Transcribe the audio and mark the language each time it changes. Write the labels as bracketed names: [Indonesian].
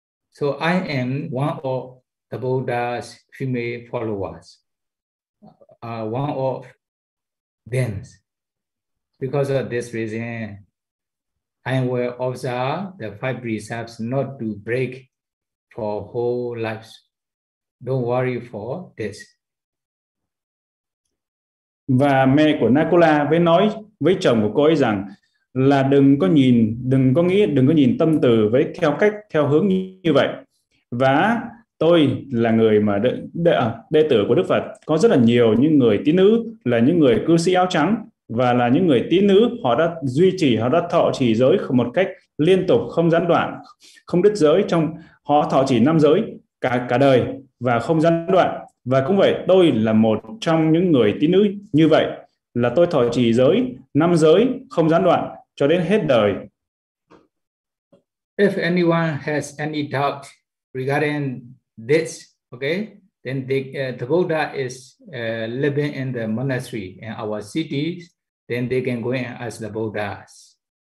[English] So I am one of the Buddha's female followers. One of them. Because of this reason, I will observe the five precepts not to break for whole lives. Don't worry for this. [Vietnamese] Và mẹ của Nakula mới nói với chồng của cô ấy rằng là đừng có nghĩ tâm từ với theo cách, theo hướng như vậy. Và tôi là người mà đệ tử của Đức Phật, có rất là nhiều những người tín nữ là những người cư sĩ áo trắng và là những người tín nữ, họ đã duy trì, họ đã thọ trì giới một cách liên tục, không gián đoạn, không đứt giới, trong họ thọ trì năm giới cả đời và không gián đoạn. Và cũng vậy, tôi là một trong những người tín nữ như vậy, là tôi thọ trì giới năm giới không gián đoạn cho đến hết đời. [English] If anyone has any doubt regarding this, okay, then the Buddha is living in the monastery in our cities, then they can go and ask the Buddhas